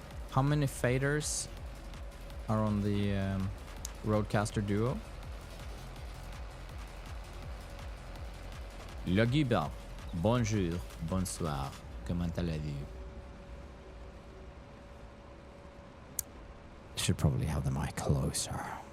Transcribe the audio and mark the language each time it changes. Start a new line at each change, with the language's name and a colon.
English: How many faders are on the Rodecaster Duo?
French: Le Guiba, bonjour, bonsoir, comment allez-vous?
English: Should probably have the mic closer.